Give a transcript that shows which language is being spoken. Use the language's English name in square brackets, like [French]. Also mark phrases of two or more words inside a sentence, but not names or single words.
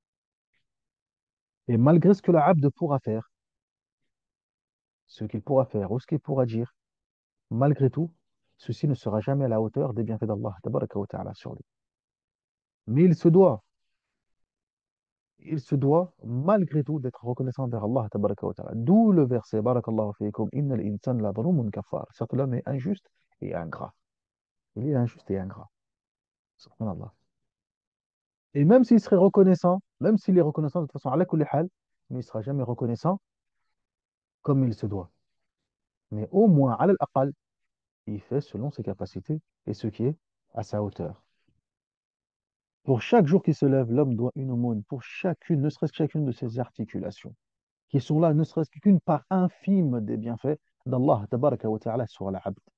[French] Et malgré ce que l'abd pourra faire, ce qu'il pourra faire ou ce qu'il pourra dire, malgré tout, ceci ne sera jamais à la hauteur des bienfaits d'Allah [Arabic] تبارك وتعالى [French] sur lui. Mais il se doit malgré tout d'être reconnaissant envers Allah [Arabic] تبارك وتعالى. [French] D'où le verset [Arabic] بارك الله فيكم، إن الإنسان لظلوم كفار. [French] Certes, l'homme est injuste et ingrat. Il est injuste et ingrat. Subhanallah. Et même s'il serait reconnaissant, même s'il est reconnaissant de toute façon, [Arabic] على كل حال, [French] mais il ne sera jamais reconnaissant comme il se doit. Mais au moins, ala al il fait selon ses capacités et ce qui est à sa hauteur. Pour chaque jour qui se lève, l'homme doit une aumône pour chacune, ne serait-ce que chacune de ses articulations, qui sont là, ne serait-ce qu'une part infime des bienfaits d'Allah [Arabic] تبارك وتعالى [French] sur l'abd.